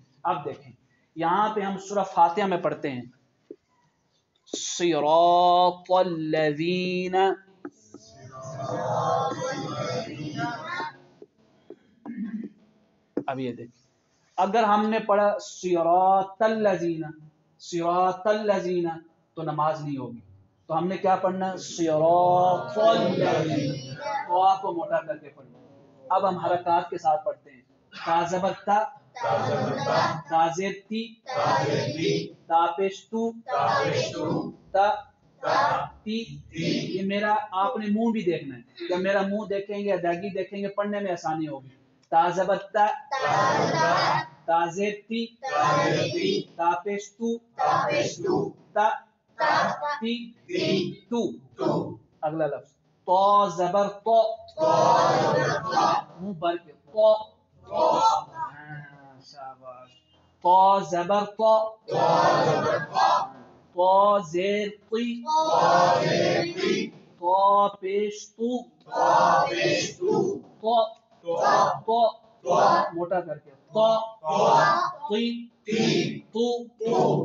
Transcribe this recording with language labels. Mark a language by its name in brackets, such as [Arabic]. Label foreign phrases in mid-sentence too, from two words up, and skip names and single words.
[Urdu] اب دیکھیں یہاں پہ ہم سورہ فاتحہ میں پڑھتے ہیں [Arabic] صراط الذین، [Urdu] اب یہ دیکھ اگر ہم نے پڑھا [Arabic] صراط الذین صراط الذین [Urdu] تو نماز نہیں ہوگی. تو ہم نے کیا پڑھنا؟ [Arabic] صراط الذین، [Urdu] تو آپ کو موٹا کر کے پڑھنا. اب ہم حرکات کے ساتھ پڑھتے ہیں. تا زبر تا، تا زیر تی، تا پیش تو، تا تی. یہ میرا آپ نے منہ بھی دیکھنا ہے. جب میرا منہ دیکھیں گے ادائیگی دیکھیں گے پڑھنے میں آسانی ہوگی. تا زبر تا، تا زیر تی، تا پیش تو، تا تی تو. اگلا لفظ تو زبر تو، منہ بھر کے تو، شاباش. تو زبر تو، تو زیر تی، تو پیش تو، تو موٹا کر کے تو تی تو.